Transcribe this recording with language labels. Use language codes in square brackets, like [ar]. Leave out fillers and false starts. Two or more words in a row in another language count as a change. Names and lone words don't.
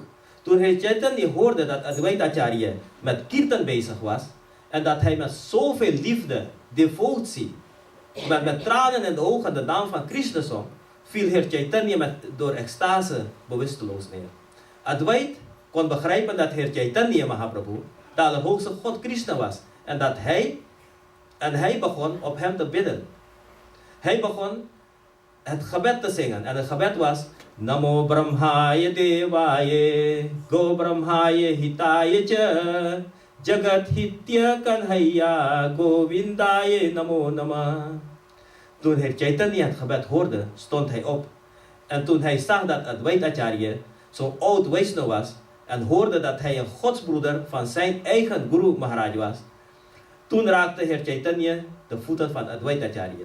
[nl] Toen hij Chaitanya hoorde dat Adivaita Acharya met kirtan bezig was en dat hij met zoveel liefde, devotie, met tranen in de ogen de naam van Krishna zong, viel Heer Chaitanya door extase bewusteloos neer. Advaita kon begrijpen dat Heer Chaitanya Mahaprabhu de Allerhoogste God Krishna was en dat hij begon op hem te bidden. Hij begon het gebed te zingen en het gebed was [sa] Namo Brahmaya Devaya Go Brahmaya Hitaya Cha Jagat Hitya Kanhaya Govindaya Namo Nama. [nl] Toen Heer Chaitanya het gebed hoorde, stond hij op. En toen hij zag dat Advaita Acharya zo'n oud Vaishnava was en hoorde dat hij een godsbroeder van zijn eigen Guru Maharaj was, toen raakte Heer Chaitanya de voeten van Advaita Acharya.